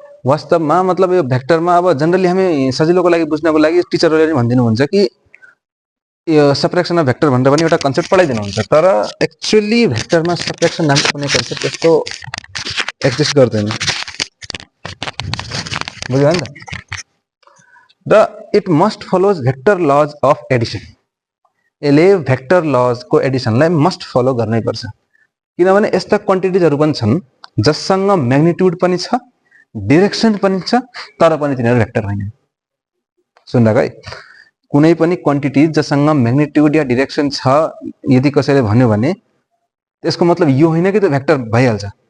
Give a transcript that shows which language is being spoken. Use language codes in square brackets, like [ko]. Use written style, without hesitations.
[ne] वास्तवमा मतलब यो भेक्टरमा अब जनरली हामी सजिलोको लागि बुझ्नको लागि टिचरहरूले भनिदिनु हुन्छ कि यो सब्ट्रैक्सन अफ भेक्टर भनेर पनि एउटा कन्सेप्ट पढाइदिनु हुन्छ। तर एक्चुअली भेक्टरमा सब्ट्रैक्सन नामको कुनै कन्सेप्ट त्यस्तो एक्जिस्ट गर्दैन। बुझ्यो नि त? [en] The it must follows vector laws of addition. [ne] यसले भेक्टर लज को एडिसनलाई मस्ट फलो गर्नै पर्छ, किनभने यस्ता क्वान्टिटिजहरु पनि छन् जससँग म्याग्निट्युड पनि छ डाइरेक्सन पनि छ तर पनि तिनीहरु भेक्टर होइन। सुन्नुको है, कुनै पनि क्वान्टिटी जससँग म्याग्निट्युड या डाइरेक्सन छ यदि कसैले भन्यो भने त्यसको मतलब यो होइन कि त्यो भेक्टर भइहाल्छ।